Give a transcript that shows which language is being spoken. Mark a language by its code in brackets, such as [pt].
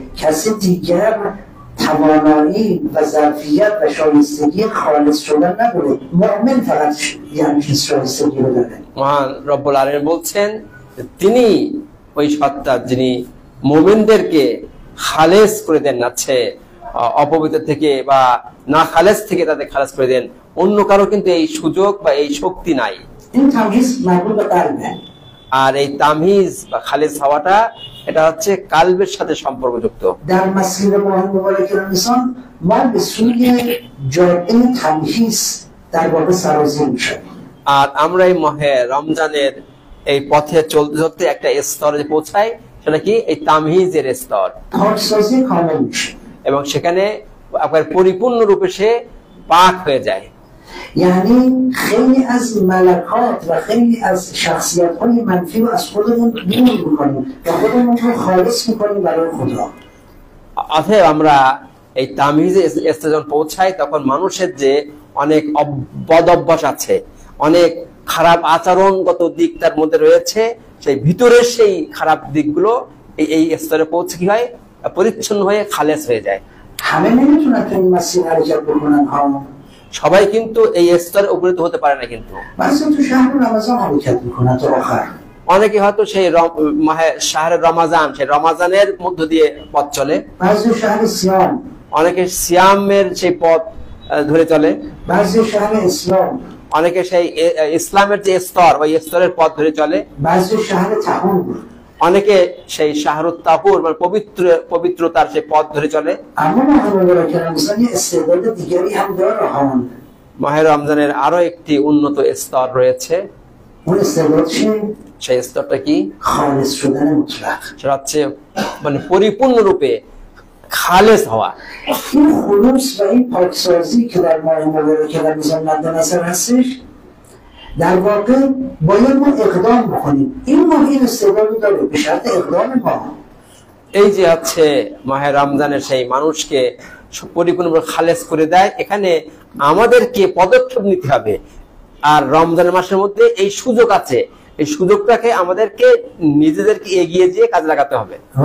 [fa] کسی دیگر توانایی و ظرفیت و شایستگی خالص شدن نداره، مؤمن فقط یعنی شایستگی رو داره। [bn] মহান রব্বুল আলামিন বলছেন তিনি ওই সত্তা যিনি মুমিনদেরকে খালেস করে দেন, আছে অপবিত্র থেকে বা না খালেস থেকে তাদের খালেস করে দেন। অন্য কারো কিন্তু এই সুযোগ বা এই শক্তি নাই। [fa] این تمهیز مربوط به قلبه [bn] আর এই তামহিজ বা খালেস হওয়াটা এটা হচ্ছে কালবের সাথে সম্পর্কযুক্ত। [fa] در مسیر ماه مبارک رمضان ما به سوی جاده تمهیز در واقع سرازیر میشیم [bn] আর আমরা এই মাহে রমজানের এই পথে চলতে চলতে একটা স্তরে পৌঁছাই, সেটা কি এই তামহিজের স্তর। [fa] پاکسازی کامل میشه [bn] এবং সেখানে আপনার পরিপূর্ণ রূপে সে পাক হয়ে যায়। [fa] یعنی خیلی از ملکات و خیلی از شخصیت های منفی رو از خودمون دور میکنیم و خودمون رو خالص میکنیم برای خدا। [bn] অতএব আমরা এই তামহিজে স্টেশন পৌঁছাই তখন মানুষের যে অনেক বদ অভ্যাস আছে, অনেক খারাপ আচরণগত দিক তার মধ্যে রয়েছে, সেই ভিতরের সেই খারাপ দিকগুলো এই স্তরে পৌঁছে কি হয় পরিচ্ছন্ন হয়ে খালেস হয়ে যায়। [fa] همه نمیتونن تو این مسیر حرکت بکنن ها، [bn] সবাই কিন্তু এই স্তরে উপনীত হতে পারে না। কিন্তু [fa] بعضی تو شهر رمضان حرکت میکنن تا آخر، [bn] অনেকে হয়তো সেই মাহে শাহরে রমাজান, সেই রমাজানের মধ্য দিয়ে পথ চলে, [fa] بعضی شهر سیام، [bn] অনেকে সিয়ামের সেই পথ ধরে চলে, [fa] بعضی شهر اسلام، [bn] অনেকে সেই ইসলামের যে স্তর ওই স্তরের পথ ধরে চলে, [fa] بعضی شهر طهور، [bn] অনেকে সেই শাহরুত তাহুর মানে পবিত্রতার সেই পথ ধরে চলে। [fa] اما ماه مبارک رمضان یه استعداد دیگری هم داره ها، [bn] মাহে রমজানের আরো একটি উন্নত স্তর রয়েছে। [fa] اون استعداد چیه؟ [bn] সেই স্তরটা কি? [fa] خالص شدن مطلق। [bn] সেটা হচ্ছে মানে پوریپورن রূপে খালেস হওয়া। [fa] این خلوص و این پاکسازی که در ماه مبارک رمضان مد نظر هستش در واقع باید ما اقدام بکنیم. این ماه این استعداد داره به شرط اقدام ما। [bn] এই যে হচ্ছে মাহে রমজানের সেই মানুষকে পরিপূর্ণভাবে খালেস করে দেয়, এখানে আমাদেরকে পদক্ষেপ নিতে হবে। আর রমজানের মাসের মধ্যে এই সুযোগ আছে, এই সুযোগটাকে আমাদেরকে নিজেদেরকে এগিয়ে যেয়ে কাজে লাগাতে হবে।